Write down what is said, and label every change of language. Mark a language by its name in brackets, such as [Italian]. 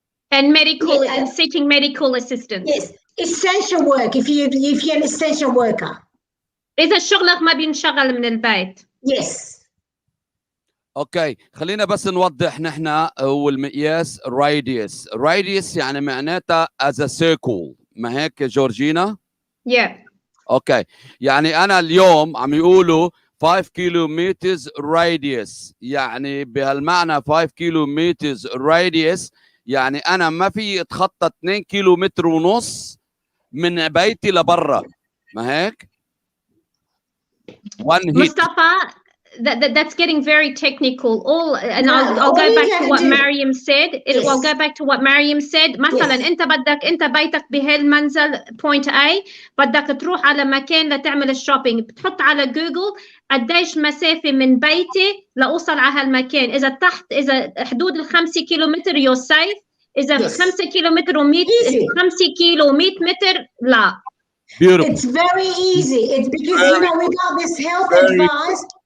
[English] And medical, seeking medical assistance. Yes, essential work. If you're an essential worker. [Arabic] إذا شغلك ما بينشغل من البيت. [English] Yes. [Arabic] اوكي خلينا بس نوضح نحن هو المقياس radius يعني معناتها [English] as a circle، [Arabic] ما هيك جورجينا؟ [English] Yeah. [Arabic] اوكي يعني انا اليوم عم يقولوا 5 كيلومتر radius، يعني بهالمعنى 5 كيلومتر radius يعني انا ما في اتخطى 2 كيلومتر ونص من بيتي لبرا، ما هيك؟ [English] Mustafa that's getting very technical. I'll go back to what Mariam said. I'll go back to what Mariam said. [Arabic] مثلا انت بيتك بهالمنزل point A، بدك تروح على مكان لتعمل الشوبينج، بتحط على جوجل قديش مسافة من بيتي لأوصل على هالمكان. إذا حدود ال5 كيلومتر [English] you're safe. [Arabic] إذا 5 كيلومتر و100 5 كيلو 100 متر لا. [English] Beautiful. It's very easy. It's because we got this health advice.